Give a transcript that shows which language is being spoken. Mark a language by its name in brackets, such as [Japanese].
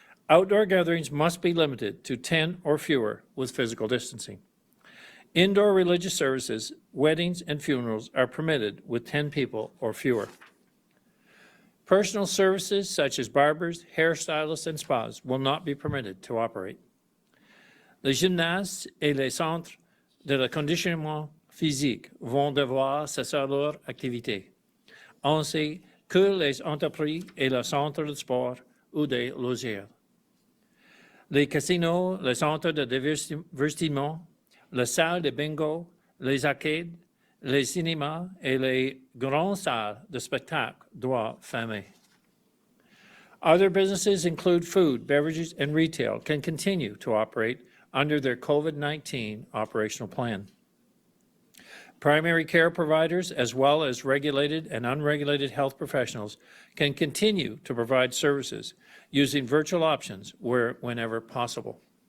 [English] Outdoor gatherings must be limited to 10 or fewer with physical distancing. Indoor religious services, weddings, and funerals are permitted with 10 people or fewer. Personal services such as barbers, hairstylists, and spas will not be permitted to operate. [French] Les gymnases et les centres de conditionnement physique vont devoir cesser leur activité, ainsi que les entreprises et les centres de sport ou des loisirs. Les casinos, les centres de divertissement, les salles de bingo, les arcades, les cinémas et les grandes salles de spectacle doivent fermer. [English] Other businesses include food, beverages, and retail can continue to operate under their COVID-19 operational plan. Primary care providers, as well as regulated and unregulated health professionals, can continue to provide services using virtual options whenever possible.